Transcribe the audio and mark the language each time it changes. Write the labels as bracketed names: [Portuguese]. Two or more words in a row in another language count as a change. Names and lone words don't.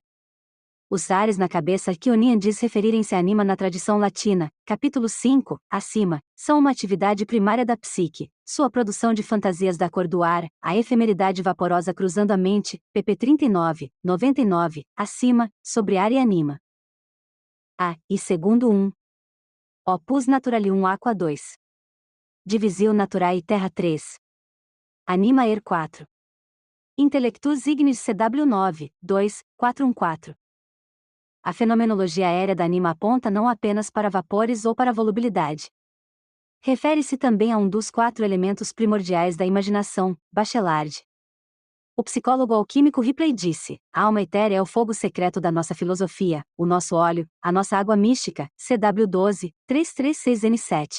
[Portuguese] Os ares na cabeça que Onian diz referirem-se à Anima na tradição latina, capítulo 5, acima, são uma atividade primária da psique, sua produção de fantasias da cor do ar, a efemeridade vaporosa cruzando a mente, pp 39, 99, acima, sobre ar e Anima. E segundo 1. [Latin] Opus Naturalium Aqua 2. Divisio Naturae Terra 3. Anima Er 4. Intellectus Ignis CW 9, 2, 414. [Portuguese] A fenomenologia aérea da anima aponta não apenas para vapores ou para volubilidade. Refere-se também a um dos 4 elementos primordiais da imaginação, Bachelard. O psicólogo alquímico Ripley disse: a alma etérea é o fogo secreto da nossa filosofia, o nosso óleo, a nossa água mística, CW12, 336N7.